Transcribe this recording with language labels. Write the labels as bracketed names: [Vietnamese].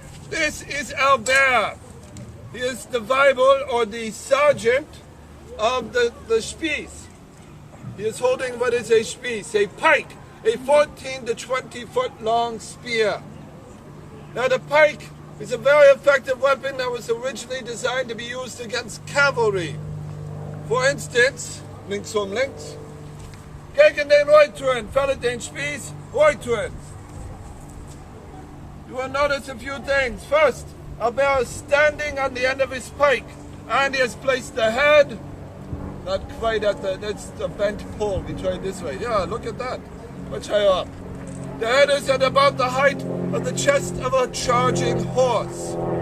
[English] This is Albert. He is the Weibel, or the sergeant of the Spieß. He is holding what is a Spieß, a pike, a 14 to 20 foot long spear. Now the pike is a very effective weapon that was originally designed to be used against cavalry. [German] For instance, links um links, gegen den Reuteren, fällt den Spieß, Reuteren. [English] You will notice a few things. First, Albert is standing on the end of his pike, and he has placed the head, not quite at that's the bent pole. We try it this way. Yeah, look at that. Much higher up. The head is at about the height of the chest of a charging horse.